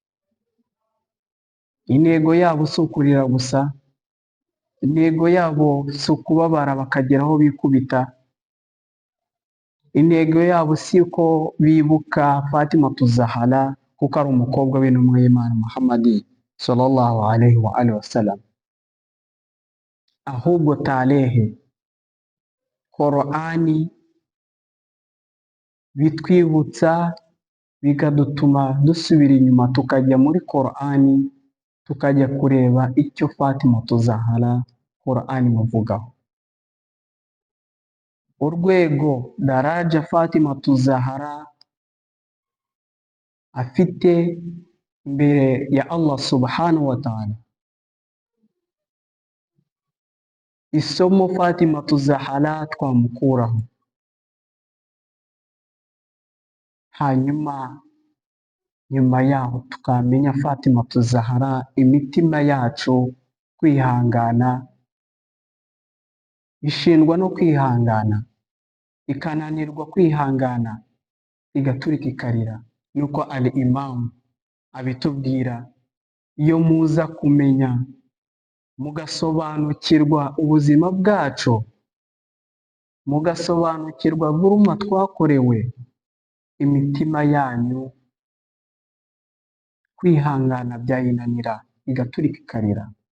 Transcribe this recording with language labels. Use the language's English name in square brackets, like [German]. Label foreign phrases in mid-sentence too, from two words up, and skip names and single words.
[Kinyarwanda] Intego yabo si ukurira gusa, intego yabo si ukubabara bakagera aho bikubita, intego yabo si uko bibuka Fatima Zahra kuko ari umukobwa w'intumwa y'Imana Muhammad [Arabic] صلى الله عليه وآله وسلم, [Kinyarwanda] ahubwo tarehe Korani bitwibutsa, bikadutuma dusubira inyuma tukajya muri Korani tukajya kureba icyo Fatima Zahra Korani imuvugaho, urwego daraja Fatima Zahra afite imbere ya [Arabic] الله سبحانه وتعالى, [Kinyarwanda] isomo Fatima Zahra twamukuraho, hanyuma nyuma yaho tukamenya Fatima Zahra imitima yacu kwihangana, ishindwa no kwihangana, ikananirwa kwihangana, igaturika ikarira. Nuko al-Imam abitubwira, iyo muza kumenya mugasobanukirwa ubuzima bwacu, mugasobanukirwa buruma twakorewe, imitima yanyu kwihangana byayinanira igaturika ikarira.